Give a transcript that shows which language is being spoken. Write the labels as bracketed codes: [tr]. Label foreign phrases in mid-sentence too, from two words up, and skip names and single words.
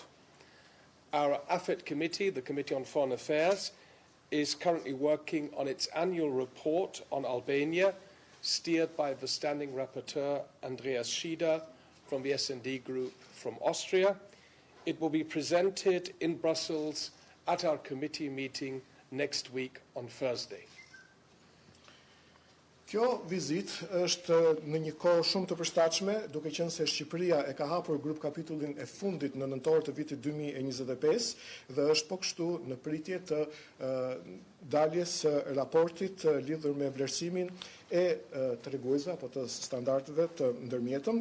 [en] Our AFET committee, the Committee on Foreign Affairs, is currently working on its annual report on Albania, steered by the standing rapporteur Andreas Schieder from the S&D Group from Austria. It will be presented in Brussels at our committee meeting next week on Thursday. [sq] Kjo vizit është në një kohë shumë të përshtatshme, duke qenë se Shqipëria e ka hapur grup kapitullin e fundit në nëntor të vitit 2025 dhe është po kështu në pritje të daljes së raportit lidhur me vlerësimin e treguesve apo të standardeve të ndërmjetëm.